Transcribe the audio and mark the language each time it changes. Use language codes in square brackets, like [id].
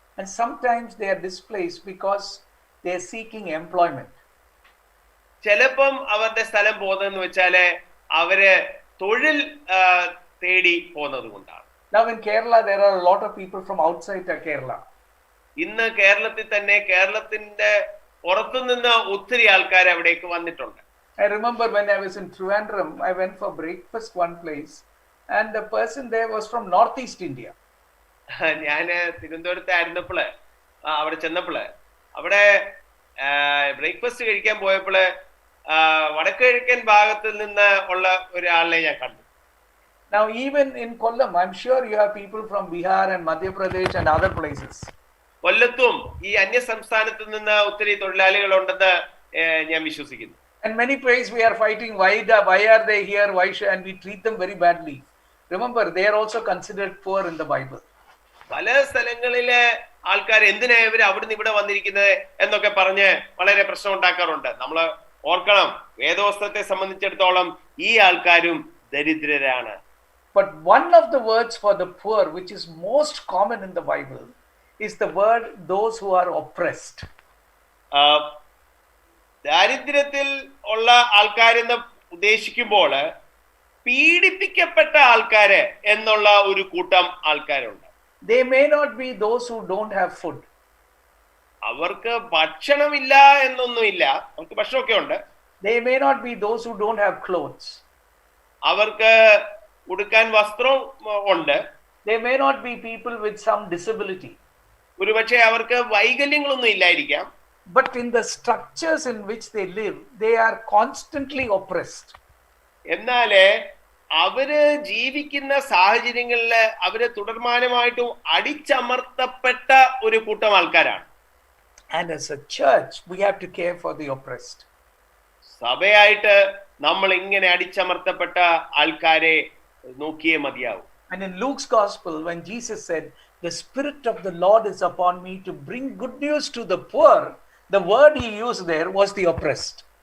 [en] And sometimes they are displaced because they are seeking employment. [ml] ചിലപ്പം അവരുടെ സ്ഥലം പോകുന്നതെന്ന് വെച്ചാല് അവര് തൊഴിൽ തേടി പോകുന്നത് കൊണ്ടാണ്. [en] Now in Kerala, there are a lot of people from outside Kerala. [ml] ഇന്ന് കേരളത്തിൽ തന്നെ കേരളത്തിന്റെ പുറത്തുനിന്ന് ഒത്തിരി ആൾക്കാർ അവിടേക്ക് വന്നിട്ടുണ്ട്. [en] I remember when I was in Trivandrum, I went for breakfast one place and the person there was from Northeast India. [ml] ഞാന് തിരുവനന്തപുരത്തായിരുന്നപ്പോള് അവിടെ ചെന്നപ്പോള് അവിടെ ബ്രേക്ക്ഫാസ്റ്റ് കഴിക്കാൻ പോയപ്പോള് വടക്കുകിഴക്കൻ ഭാഗത്തിൽ നിന്ന് ഉള്ള ഒരാളെ ഞാൻ കണ്ടു. [en] Now even in Kollam, I'm sure you have people from Bihar and Madhya Pradesh and other places. [ml] കൊല്ലത്തും ഈ അന്യ സംസ്ഥാനത്ത് നിന്ന് ഒത്തിരി തൊഴിലാളികൾ ഉണ്ടെന്ന് ഞാൻ വിശ്വസിക്കുന്നു. [en] And many places we are fighting, why are they here, and we treat them very badly. Remember, they are also considered poor in the Bible. [ml] പല സ്ഥലങ്ങളില് ആൾക്കാർ എന്തിനാ ഇവർ അവിടുന്ന് ഇവിടെ വന്നിരിക്കുന്നത് എന്നൊക്കെ പറഞ്ഞ് വളരെ പ്രശ്നം ഉണ്ടാക്കാറുണ്ട്. നമ്മൾ ഓർക്കണം, വേദോസ്തത്തെ സംബന്ധിച്ചിടത്തോളം ഈ ആൾക്കാരും ദരിദ്രരാണ്. [en] But one of the words for the poor, which is most common in the Bible, is the word those who are oppressed. [ml] ദാരിദ്ര്യത്തിൽ ഉള്ള ആൾക്കാരെന്ന് ഉദ്ദേശിക്കുമ്പോൾ പീഡിപ്പിക്കപ്പെട്ട ആൾക്കാര് എന്നുള്ള ഒരു കൂട്ടം ആൾക്കാരുണ്ട്. [en] They may not be those who don't have food. [ml] അവർക്ക് ഭക്ഷണമില്ല എന്നൊന്നുമില്ല, അവർക്ക് ഭക്ഷണമൊക്കെ ഉണ്ട്. [en] They may not be those who don't have clothes. [ml] അവർക്ക് ഉടുക്കാൻ വസ്ത്രം ഉണ്ട്. [en] They may not be people with some disability. [ml] ഒരുപക്ഷെ അവർക്ക് വൈകല്യങ്ങളൊന്നും ഇല്ലായിരിക്കാം. [en] But in the structures in which they live, they are constantly oppressed. [ml] എന്നാല് അവര് ജീവിക്കുന്ന സാഹചര്യങ്ങളിൽ അവര് തുടർമാനമായിട്ടും അടിച്ചമർത്തപ്പെട്ട ഒരു കൂട്ടം ആൾക്കാരാണ്. [en] And as a church, we have to care for the oppressed. [ml] സഭയായിട്ട് നമ്മൾ ഇങ്ങനെ അടിച്ചമർത്തപ്പെട്ട ആൾക്കാരെ നോക്കിയേ മതിയാവും. [en] And in Luke's gospel, when Jesus said, "The Spirit of the Lord is upon me to bring good news to the poor," the word he used there was the oppressed.